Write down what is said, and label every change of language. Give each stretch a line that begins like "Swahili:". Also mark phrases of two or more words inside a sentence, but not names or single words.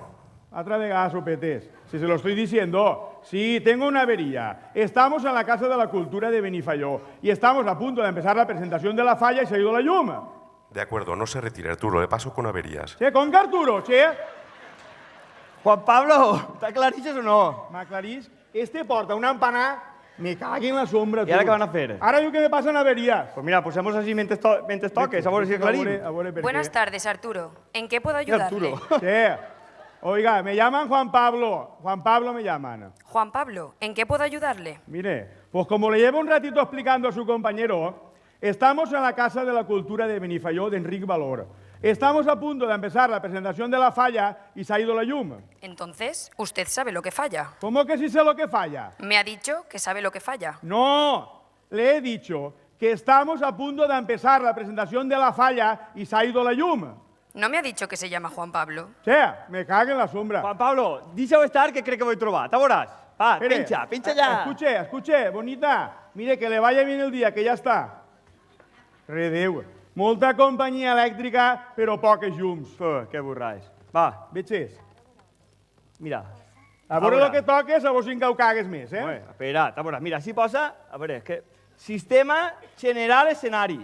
Spanish: Otra vez, sopetes. Si se lo estoy diciendo. Sí, tengo una avería. Estamos en la Casa de la Cultura de Benifayó y estamos a punto de empezar la presentación de la falla y se ha ido la llum. De acuerdo, no se retire, Arturo, le paso con averías. Che, con Arturo, che. Juan Pablo,
Catalan: ¿t'aclarixes o no? M'aclarís, este porta una empanada, me cagui en
Spanish: la sombra.
Catalan: I ara tu. què van a fer? Ara diu que me passen averías. Pues mira, posemos així mentre toques, a veure si aclarim. A veure per
Spanish: Buenas
Catalan: què.
Spanish: tardes, Arturo. ¿En qué puedo ayudarle? Arturo. Che, oiga, me llaman Juan Pablo. Juan Pablo me llaman. Juan Pablo, ¿en qué puedo ayudarle? Mire, pues como le llevo un ratito explicando a su compañero, estamos en la Casa de la Cultura de Benifayó de Enric Valor. Estamos a punto de empezar la presentación de la falla y se ha ido la llum. Entonces, usted sabe lo que falla. ¿Cómo que sí sé lo que falla? Me ha dicho que sabe lo que falla. No, le he dicho que estamos a punto de empezar la presentación de la falla y se ha ido la llum. No me ha dicho que se llama Juan Pablo. Che, me cague en la sombra. Juan Pablo,
Catalan: deixa-ho estar que crec que ho he trobat. A veuràs. Va,
Spanish: Espere.
Catalan: pincha ja.
Spanish: Escuche, bonita. Mire, que le vaya bien el día, que ya está.
Catalan: Redeu. Molta companyia elèctrica, però poques llums. Que borràs. Va, Veig? mira. A veure el que toques, a veure si encara ho cagues més, eh? Espera't, a veure. Mira, així posa... A veure, és que... Sistema general escenari.